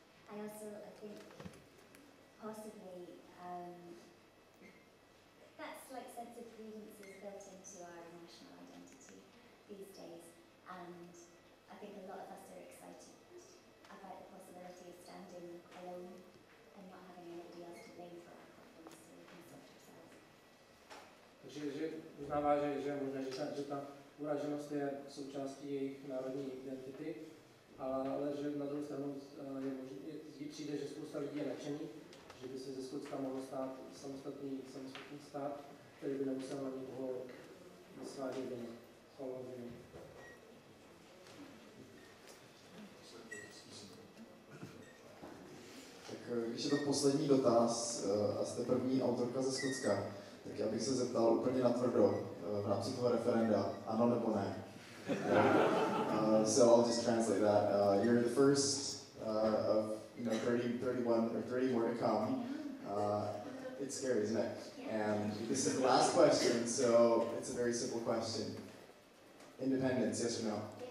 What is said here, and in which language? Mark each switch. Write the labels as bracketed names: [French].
[English] I think possibly that's like sense of grievance is built into our national identity these days, and I think a lot of us are excited about the possibility of standing alone and not having anybody else to blame for our problems, so we can sort ourselves. [Czech] Takže uznává, že možná, že ta uraženost je součástí jejich národní identity, ale že na druhou stranu jí přijde, že spousta lidí je nadšených, že by se ze Skotska mohlo stát samostatný stát, který by nemusel na nikoho svádět vinu. Tak když je to poslední dotaz a jste první autorka ze Skotska, tak já bych se zeptal úplně natvrdo v rámci toho referenda, ano nebo ne. [English] So I'll just translate that. You're the first of 31 or 30 more to come. It's scary, isn't it? And this is the last question, so it's a very simple question. Independence, yes or no?